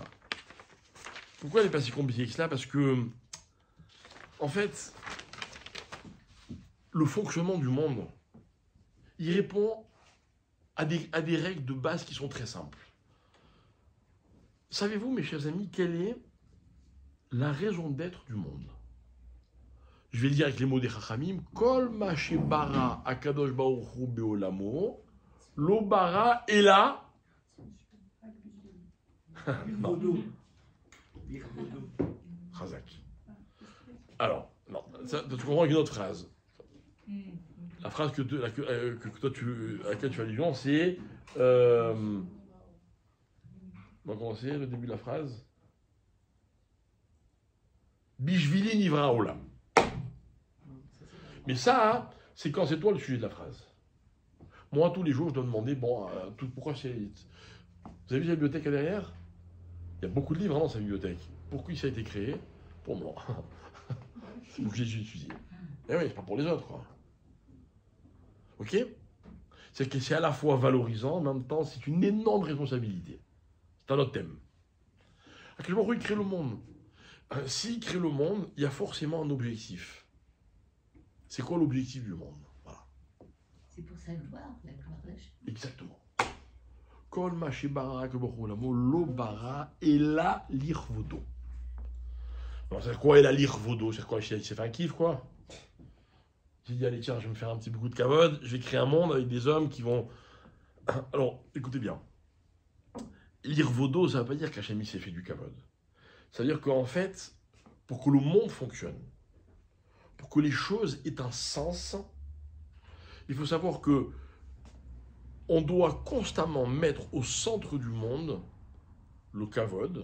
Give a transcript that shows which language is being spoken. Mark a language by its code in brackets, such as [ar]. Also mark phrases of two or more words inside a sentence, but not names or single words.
[fr] Pourquoi elle n'est pas si compliquée que ça? Parce que, en fait, le fonctionnement du monde, il répond à des règles de base qui sont très simples. Savez-vous, mes chers amis, quelle est la raison d'être du monde? Je vais le dire avec les mots des Chachamim. [he] כל מה שברא הקדוש ברוך הוא בעולמו לא ברא אלא. [fr] Chazak. Alors, non, ça, tu comprends avec une autre phrase. La phrase que toi à laquelle tu fais allusion, c'est. On va commencer le début de la phrase. [he] בשבילי נברא עולם. [fr] Mais ça, c'est quand c'est toi le sujet de la phrase. Moi, tous les jours, je dois demander, pourquoi c'est... Vous avez vu la bibliothèque là derrière? Il y a beaucoup de livres dans sa bibliothèque. Pourquoi ça a été créé? Pour moi. C'est moi que j'ai étudié. Eh oui, c'est pas pour les autres, quoi. Ok? C'est que c'est à la fois valorisant, en même temps, c'est une énorme responsabilité. C'est un autre thème. À quel moment il crée le monde? S'il crée le monde, il y a forcément un objectif. C'est quoi l'objectif du monde? Voilà. C'est pour sa gloire, la gloire d'Hachem. Exactement. [he] כל מה שברא לו לא ברא אלא לכבודו. [fr] Alors, c'est quoi [he] אלא לכבודו? [fr] C'est quoi? C'est fait un kiff, quoi? J'ai dit, allez, tiens, je vais me faire un petit bout de kavod, je vais créer un monde avec des hommes qui vont... Alors, écoutez bien. L'irvodo, ça ne veut pas dire qu'Hachem s'est fait du kavod. Ça veut dire qu'en fait, pour que le monde fonctionne, pour que les choses aient un sens, il faut savoir que on doit constamment mettre au centre du monde le kavod.